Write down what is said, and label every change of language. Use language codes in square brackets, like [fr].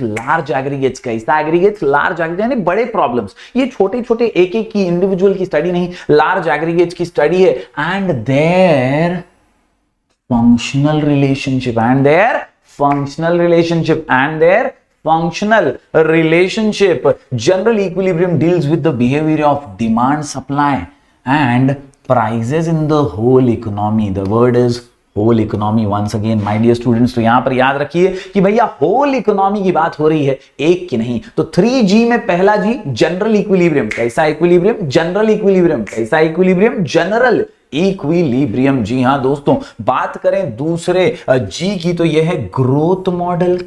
[hi] Large aggregates. कैसा aggregates? Large aggregates, यानी बड़े प्रॉब्लम्स। ये छोटे छोटे एक एक की इंडिविजुअल की स्टडी नहीं, लार्ज एग्रीगेट्स की स्टडी है। [en] And their functional relationship, and their functional relationship, and their functional relationship. General equilibrium deals with the behavior of demand, supply and prices in the whole economy. The word is whole economy once again my dear students. [hi] तो यहां पर याद रखिए कि भैया whole economy की बात हो रही है, एक की नहीं। तो 3G में पहला जी जनरल इक्विलिब्रियम। कैसा इक्विलिब्रियम? General equilibrium. कैसा इक्विलिब्रियम? General equilibrium. जी हां दोस्तों, बात करें दूसरे जी की तो यह है ग्रोथ मॉडल।